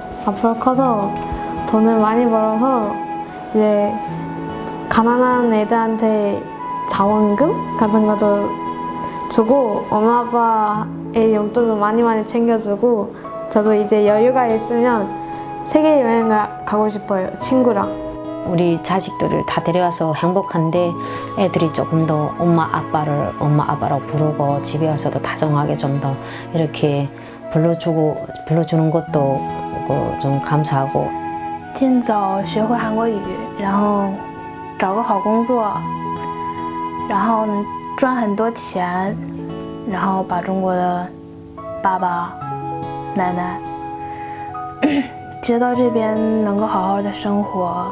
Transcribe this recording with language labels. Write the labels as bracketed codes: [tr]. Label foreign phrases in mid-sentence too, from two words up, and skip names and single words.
[ko] 앞으로 커서 돈을 많이 벌어서 이제 가난한 애들한테 자원금 같은 것도 주고 엄마 아빠의 용돈도 많이 챙겨주고 저도 이제 여유가 있으면 세계 여행을 가고 싶어요. 친구랑. 우리 자식들을 다 데려와서 행복한데 애들이 조금 더 엄마 아빠라고 부르고 집에 와서도 다정하게 좀 더 이렇게 불러주는 것도 좀 감사하고. [zh] 尽早学会韩国语，然后找个好工作，然后赚很多钱，然后把中国的爸爸、奶奶接到这边，能够好好的生活。